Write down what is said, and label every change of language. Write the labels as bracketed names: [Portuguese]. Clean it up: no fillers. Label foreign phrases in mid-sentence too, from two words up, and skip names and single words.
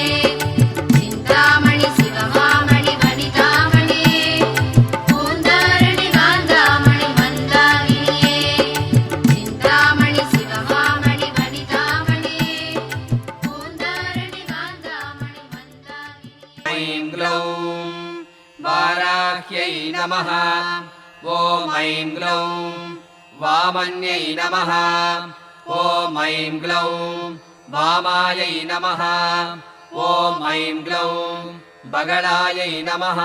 [Tamil] சிந்தாமணி சிவமாமணி வனிதாமணியே, பூந்தாரணி காந்தாமணி மந்தாகினியே. சிந்தாமணி சிவமாமணி வனிதாமணியே, பூந்தாரணி காந்தாமணி மந்தாகினியே. [Sanskrit] ऐं ग्लौं वाराह्यै नमः। ॐ ऐं ग्लौं वामन्यै नमः। ॐ ऐं ग्लौं वामायै नमः। ॐ ऐं ग्लौं बगलायै नमः।